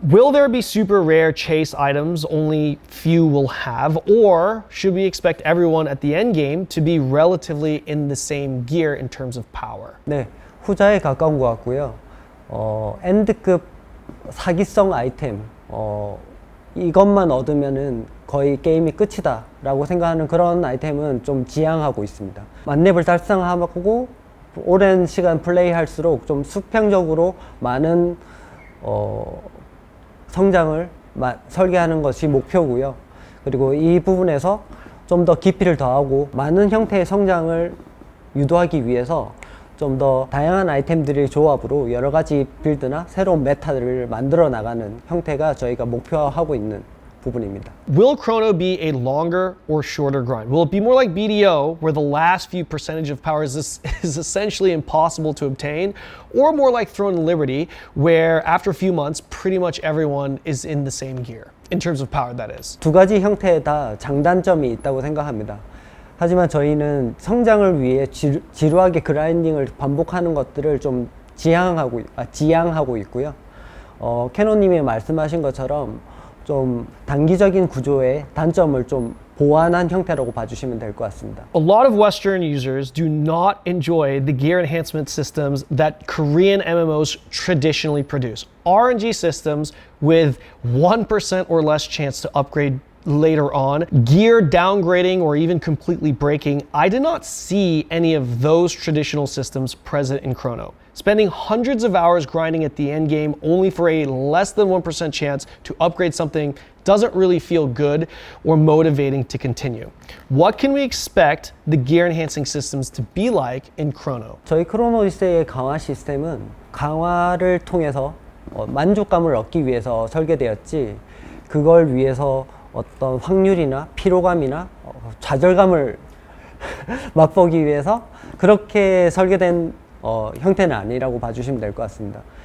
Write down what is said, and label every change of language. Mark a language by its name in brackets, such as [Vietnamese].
[English] Will there be super rare chase items only few will have, or should we expect everyone at the end game to be relatively in the same gear in terms of power? [Korean] 네, 후자에 가까운 것 같고요. 엔드급 사기성 아이템, 이것만 얻으면은 거의 게임이 끝이다 라고 생각하는 그런 아이템은 좀 지양하고 있습니다. 만렙을 달성하고 오랜 시간 플레이할수록 좀 수평적으로 많은 성장을 설계하는 것이 목표고요. 그리고 이 부분에서 좀 더 깊이를 더하고 많은 형태의 성장을 유도하기 위해서 좀 더 다양한 아이템들의 조합으로 여러 가지 빌드나 새로운 메타를 만들어 나가는 형태가 저희가 목표하고 있는 부분입니다. [English] Will Chrono be a longer or shorter grind? Will it be more like BDO, where the last few percentage of power is essentially impossible to obtain, or more like Throne and Liberty, where after a few months, pretty much everyone is in the same gear, in terms of power, that is? [Korean] 두 가지 형태에 다 장단점이 있다고 생각합니다. 하지만 저희는 성장을 위해 지루하게 그라인딩을 반복하는 것들을 좀 지양하고 있고요. 캐논님이 말씀하신 것처럼 좀 단기적인 구조의 단점을 좀 보완한 형태라고 봐주시면 될 것 같습니다. [English] A lot of Western users do not enjoy the gear enhancement systems that Korean MMOs traditionally produce. RNG systems with 1% or less chance to upgrade later on, gear downgrading or even completely breaking. I did not see any of those traditional systems present in Chrono. Spending hundreds of hours grinding at the end game only for a less than 1% chance to upgrade something doesn't really feel good or motivating to continue. What can we expect the gear enhancing systems to be like in Chrono? [Korean] 저희 크로노 오디세이의 강화 시스템은 강화를 통해서 만족감을 얻기 위해서 설계되었지, 그걸 위해서 어떤 확률이나 피로감이나 좌절감을 맛보기 위해서 그렇게 설계된 형태는 아니라고 봐주시면 될 것 같습니다.